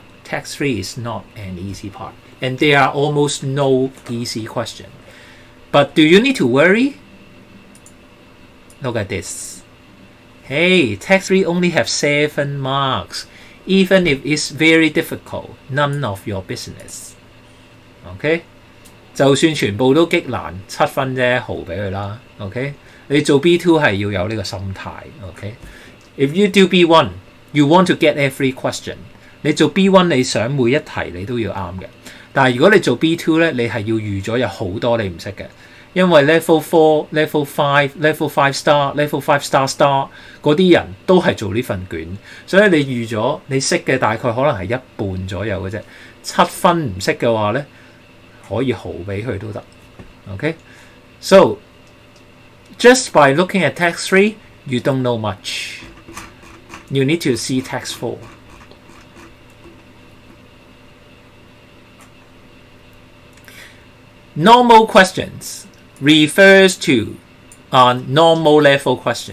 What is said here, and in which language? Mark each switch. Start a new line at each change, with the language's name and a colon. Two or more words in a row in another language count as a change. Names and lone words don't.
English: Tax-free is not an easy part. And there are almost no easy questions. But do you need to worry? Look at this. Hey, tax-free only have 7 marks. Even if it's very difficult, none of your business.
Cantonese: Okay? 就算全部都激難，7分啫，豪俾佢啦。Okay? 你做 B2 係要有呢個心態。Okay?
English: If you do B1, you want to get every question.
Cantonese: 你做 B1 你想每一題你都要啱嘅。但係如果你做 B2 咧，你係要預咗有好多你唔識嘅。因為
English: level 4、level 5、level 5 star、level 5 star
Cantonese: 嗰啲人都係做呢份卷，所以你預咗你識嘅大概可能係一半左右嘅啫。7分唔識嘅話咧，可以豪俾佢都得。Okay?
English: So just by looking at text 3, you don't know much. You need to see text 4. Normal questions refers to normal level questions.